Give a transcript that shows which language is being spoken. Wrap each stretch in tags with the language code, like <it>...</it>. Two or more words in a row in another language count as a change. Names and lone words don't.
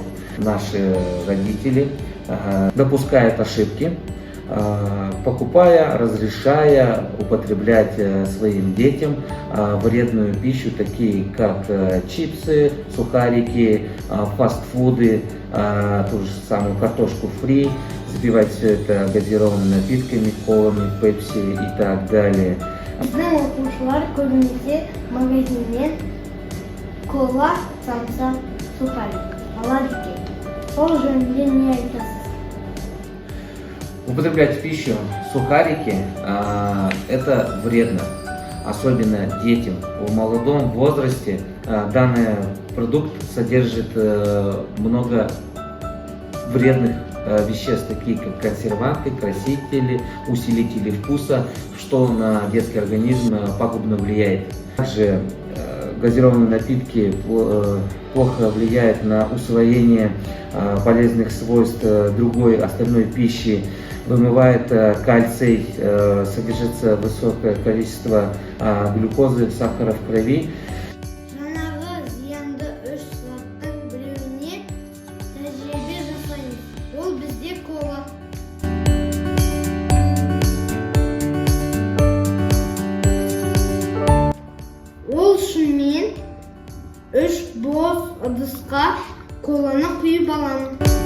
<ru>Наши родители допускают ошибки, покупая, разрешая употреблять своим детям вредную пищу, такие как чипсы, сухарики, фастфуды, ту же самую картошку фри, запивать все это газированными напитками, колами, пепси и так далее.</ru> <kk>Біздің оқушылар көбінесе магазиннен кола, самса, сухарик алады екен. Сол жөнінде не айтасыз?</kk> <ru>Употреблять в пищу сухарики это вредно, особенно детям. В молодом возрасте данный продукт содержит много вредных веществ, такие как консерванты, красители, усилители вкуса, что на детский организм пагубно влияет. Также газированные напитки плохо влияют на усвоение полезных свойств другой остальной пищи, вымывает кальций, содержится высокое количество глюкозы, сахара в крови.</ru> <kk>Жаңағы зиянды үш заттың біреуіне тәжірибе жасаймыз. Ол бізде кола. Ол үшін мен 3 бос ыдысқа коланы құйып аламын.</kk>